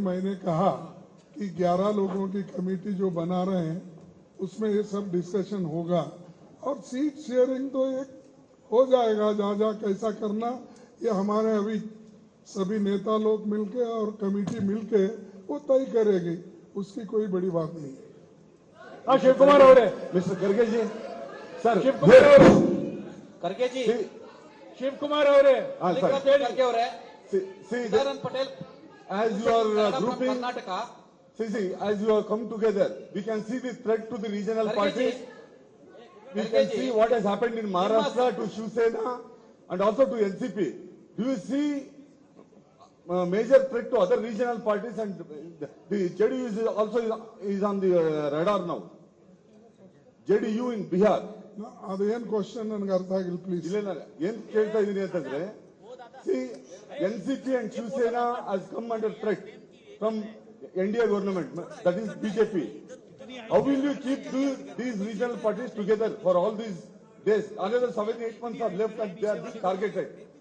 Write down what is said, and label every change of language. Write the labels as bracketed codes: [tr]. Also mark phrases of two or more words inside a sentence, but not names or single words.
[hi] मैंने कहा कि 11 लोगों की कमेटी जो बना रहे हैं उसमें ये सब डिस्कशन होगा और [en] seat sharing [hi] तो एक हो जाएगा। जहाँ कैसा करना ये हमारे अभी सभी नेता लोग मिलके और कमेटी मिलके वो तय करेगी, उसकी कोई बड़ी बात नहीं है। हाँ, शिव कुमार हो रहे, [en] Mr. Garge ji. Sir, [hi] शिव कुमार हो रहे, खड़गे जी शिव कुमार हो रहे, खड़गे हो रहे हैं। [en] See, Saran Patel as you are from grouping, Karnataka. see, as you have come together, we can see the threat to the regional Garge parties. ji, We Garge can ji. see what has happened in Maharashtra to Shiv Sena and also to NCP. Do you see major threat to other regional parties, and the JDU is also is on the radar now? JDU in Bihar. [kn] ಅದೇನ್ ಕ್ವಶನ್ ನನಗೆ ಅರ್ಥ ಆಗಿಲ್ಲ, ಪ್ಲೀಸ್. ಇಲ್ಲ ಏನ್ ಕೇಳ್ತಾ ಇದೀನಿ ಅಂತಂದ್ರೆ, [en] see, NCP and Shiv Sena has come under threat from NDA government, that is BJP. How will you keep these regional parties together for all these days? Another 7-8 months are left and they are being targeted.